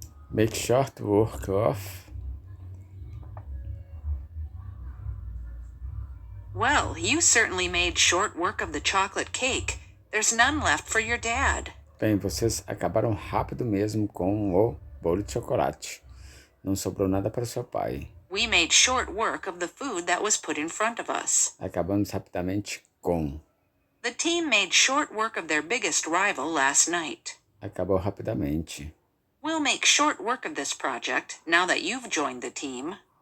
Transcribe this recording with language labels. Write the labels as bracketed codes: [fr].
[en] Make short work of. Well, you certainly made short work of the chocolate cake. There's none left for your dad. [pt] Bem, vocês acabaram rápido mesmo com o bolo de chocolate. Não sobrou nada para seu pai. [en] We made short work of the food that was put in front of us. [pt] Acabamos rapidamente com. [en] The team made short work of their biggest rival last night. [pt] Acabou rapidamente. [en] We'll make short work of this project now that you've joined the team.